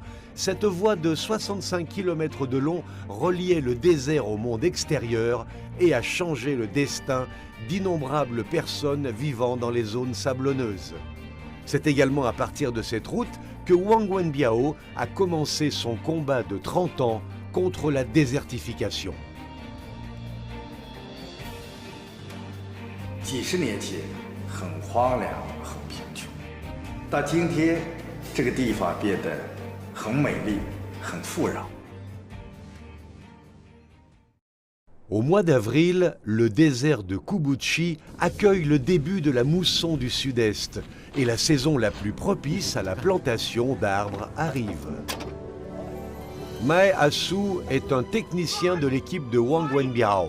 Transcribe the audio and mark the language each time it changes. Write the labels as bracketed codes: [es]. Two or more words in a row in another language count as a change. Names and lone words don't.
[fr] Cette voie de 65 km de long reliait le désert au monde extérieur et a changé le destin d'innombrables personnes vivant dans les zones sablonneuses. C'est également à partir de cette route que Wang Wenbiao a commencé son combat de 30 ans contre la désertification. [zh] 几十年前很荒凉、很贫穷，到今天这个地方变得很美丽、很富饶。 [fr] Au mois d'avril, le désert de Kubuchi accueille le début de la mousson du sud-est et la saison la plus propice à la plantation d'arbres arrive. Mae Asu est un technicien de l'équipe de Wang Wenbiao.